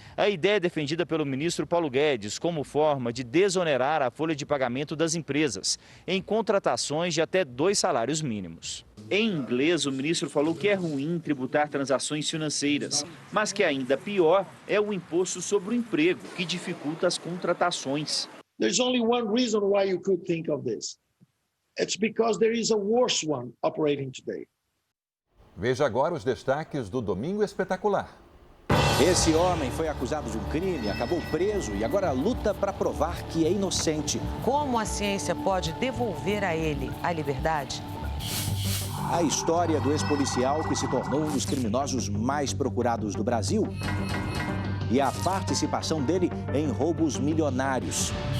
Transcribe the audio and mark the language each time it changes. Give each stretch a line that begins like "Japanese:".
Portuguese: A ideia é defendida pelo ministro Paulo Guedes como forma de desonerar a folha de pagamento das empresas em contratações de até 2 salários mínimos. Em inglês, o ministro falou que é ruim tributar transações financeiras, mas que ainda pior é o imposto sobre o emprego, que dificulta as contratações.
English: There's only one reason why you could think of this. It's because there is a worse one operating today.
Portuguese: Veja agora os destaques do Domingo Espetacular. Esse homem foi acusado de um crime, acabou preso e agora luta para provar que é inocente. Como a ciência pode devolver a ele a liberdade? A história do ex-policial que se tornou um dos criminosos mais procurados do Brasil e a participação dele em roubos milionários.